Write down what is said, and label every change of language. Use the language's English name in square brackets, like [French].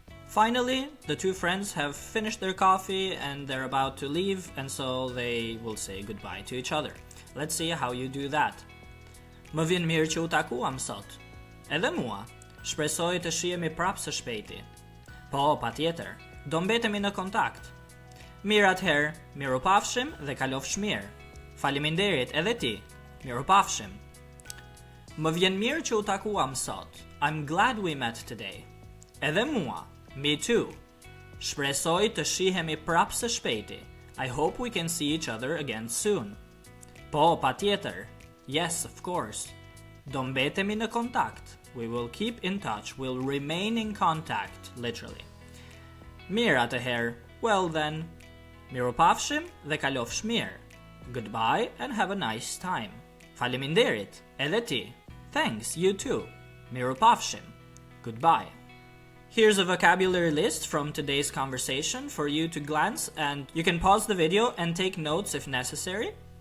[English] Finally, the two friends have finished their coffee and they're about to leave, and so they will say goodbye to each other. Let's see how you do that. [Albanian] Më vjen mirë që u takuam sot. Edhe mua. Shpresoj të shihemi prapë së shpejti. Po, patjetër. Do mbetemi në kontakt. Mirë atëherë, mirupafshim dhe kalofsh mirë. Faleminderit edhe ti. Mirupafshim. Më vjen mirë që u takuam sot. [English] I'm glad we met today. [Albanian] Edhe mua. [English] Me too. [Albanian] Shpresoj të shihemi prapë së shpejti. [English] I hope we can see each other again soon. [Albanian] Po, patjetër. [English] Yes, of course. [Albanian] Do mbetemi në kontakt. [English] We will keep in touch. We'll remain in contact, literally. [Albanian] Mirë atëherë. [English] Well then. [Albanian] Mirupafshim dhe kalofsh mirë. [English] Goodbye and have a nice time. [Albanian] Faleminderit. Edhe ti. [English] Thanks, you too. [Albanian] Mirupafshim. [English] Goodbye. Here's a vocabulary list from today's conversation for you to glance, and you can pause the video and take notes if necessary.